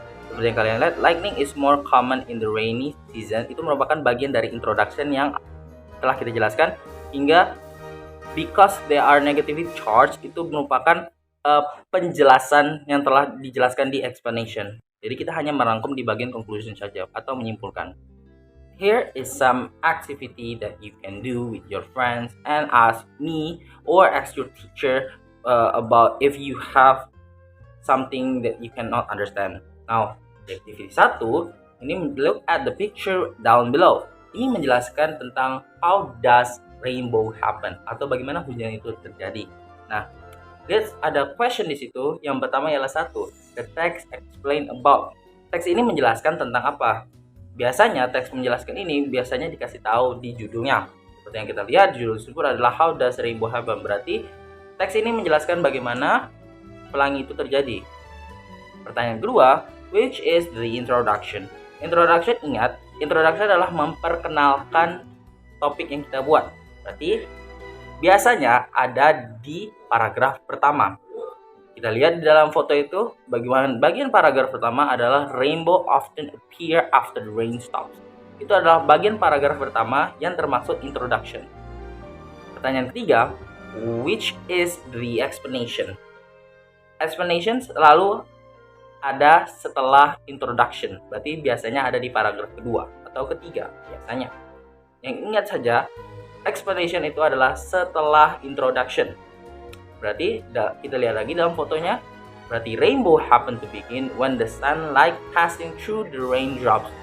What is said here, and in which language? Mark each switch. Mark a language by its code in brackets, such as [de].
[id] Seperti yang kalian lihat, [en] lightning is more common in the rainy season. [id] Itu merupakan bagian dari introduction yang telah kita jelaskan, hingga [en] because they are negatively charged [id] itu merupakan penjelasan yang telah dijelaskan di explanation. Jadi kita hanya merangkum di bagian conclusion saja atau menyimpulkan. [en] Here is some activity that you can do with your friends and ask me or ask your teacher about if you have something that you cannot understand. Now, activity 1 ini look at the picture down below. [id] Ini menjelaskan tentang [en] how does rainbow happen [id] atau bagaimana hujan itu terjadi. Nah, lihat ada question di situ. Yang pertama ialah 1, [en] the text explain about. [id] Teks ini menjelaskan tentang apa? Biasanya teks menjelaskan ini biasanya dikasih tahu di judulnya. Seperti yang kita lihat, judul tersebut adalah [en] how does rainbow happen. [id] Berarti teks ini menjelaskan bagaimana pelangi itu terjadi. Pertanyaan kedua, [en] which is the introduction? [id] Introduction, ingat, introduction adalah memperkenalkan topik yang kita buat. Berarti biasanya ada di paragraf pertama. Kita lihat di dalam foto itu, bagian paragraf pertama adalah [en] rainbow often appear after the rain stops. [id] Itu adalah bagian paragraf pertama yang termasuk introduction. Pertanyaan ketiga, [en] which is the explanation? [id] Explanation selalu ada setelah introduction, berarti biasanya ada di paragraf kedua atau ketiga biasanya. Yang ingat saja, explanation itu adalah setelah introduction. Berarti kita lihat lagi dalam fotonya, berarti [en] rainbow happen to begin when the sunlight passing through the raindrops.